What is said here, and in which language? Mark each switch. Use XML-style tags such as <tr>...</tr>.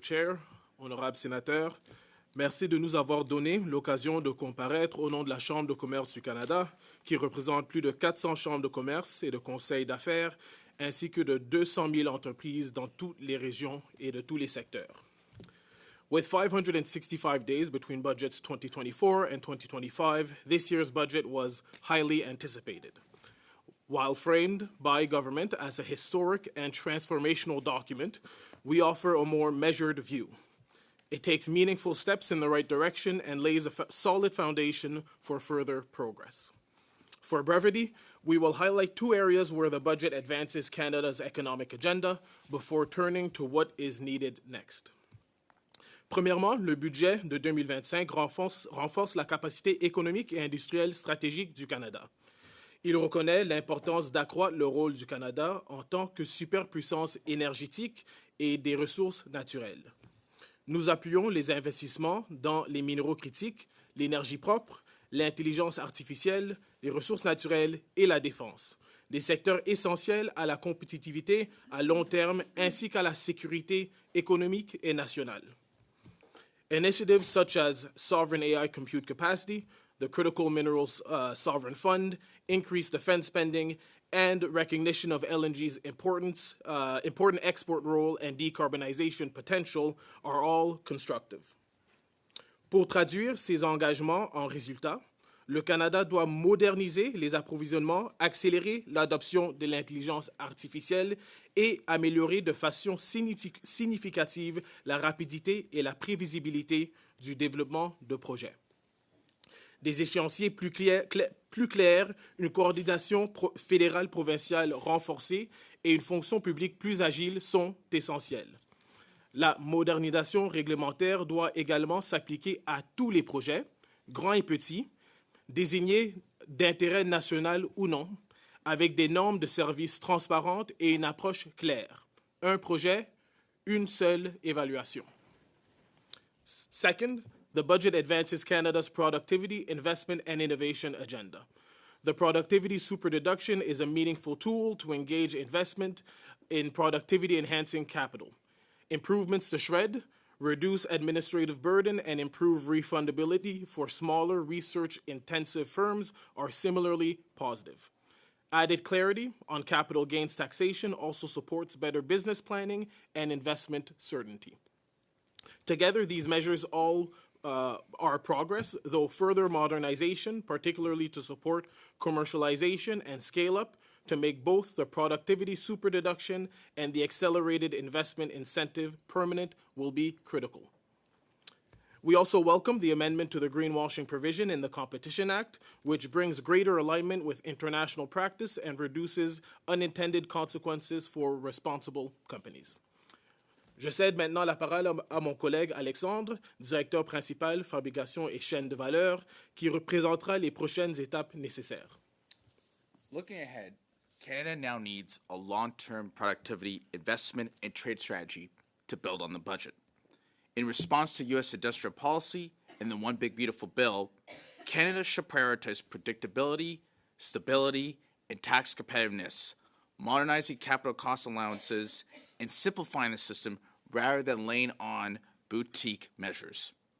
<fr>Chair, honorables sénateurs, merci de nous avoir donné l'occasion de comparaître au nom de la Chambre de commerce du Canada, qui représente plus de 400 chambres de commerce et de conseils d'affaires, ainsi que de 200 000 entreprises dans toutes les régions et de tous les secteurs.</fr> <en>With 565 days between budgets 2024 and 2025, this year's budget was highly anticipated. While framed by government as a historic and transformational document, we offer a more measured view. It takes meaningful steps in the right direction and lays a solid foundation for further progress. For brevity, we will highlight two areas where the budget advances Canada's economic agenda before turning to what is needed next.</en> <fr>Premièrement, le budget de 2025 renforce la capacité économique et industrielle stratégique du Canada. Il reconnaît l'importance d'accroître le rôle du Canada en tant que superpuissance énergétique et des ressources naturelles. Nous appuyons les investissements dans les minéraux critiques, l'énergie propre, l'intelligence artificielle, les ressources naturelles et la défense, des secteurs essentiels à la compétitivité à long terme ainsi qu'à la sécurité économique et nationale.</fr> <en>Initiatives such as sovereign AI compute capacity, the Critical Minerals Sovereign Fund, increased defense spending, and recognition of LNG's important export role and decarbonization potential are all constructive.</en> <fr>Pour traduire ces engagements en résultats, le Canada doit moderniser les approvisionnements, accélérer l'adoption de l'intelligence artificielle et améliorer de façon significative la rapidité et la prévisibilité du développement de projets. Des échéanciers plus clairs, une coordination fédérale provinciale renforcée et une fonction publique plus agile sont essentiels. La modernisation réglementaire doit également s'appliquer à tous les projets, grands et petits, désignés d'intérêt national ou non, avec des normes de services transparentes et une approche claire. Un projet, une seule évaluation.</fr> <en>Second, the budget advances Canada's productivity, investment, and innovation agenda. The productivity superdeduction is a meaningful tool to engage investment in productivity-enhancing capital. Improvements to SHRED, reduce administrative burden, and improve refundability for smaller research-intensive firms are similarly positive. Added clarity on capital gains taxation also supports better business planning and investment certainty. Together, these measures all are progress, though further modernization, particularly to support commercialization and scale-up, to make both the productivity superdeduction and the accelerated investment incentive permanent will be critical. We also welcome the amendment to the greenwashing provision in the Competition Act, which brings greater alignment with international practice and reduces unintended consequences for responsible companies.</en> <fr>Je cède maintenant la parole à mon collègue Alexandre, directeur principal, fabrication et chaîne de valeur, qui représentera les prochaines étapes nécessaires.</fr> <en>Looking ahead, Canada now needs a long-term productivity, investment, and trade strategy to build on the budget. In response to U.S. industrial policy and the One Big Beautiful Bill, Canada should prioritize predictability, stability, and tax competitiveness, modernizing capital cost allowances, and simplifying the system rather than laying on boutique measures.</en>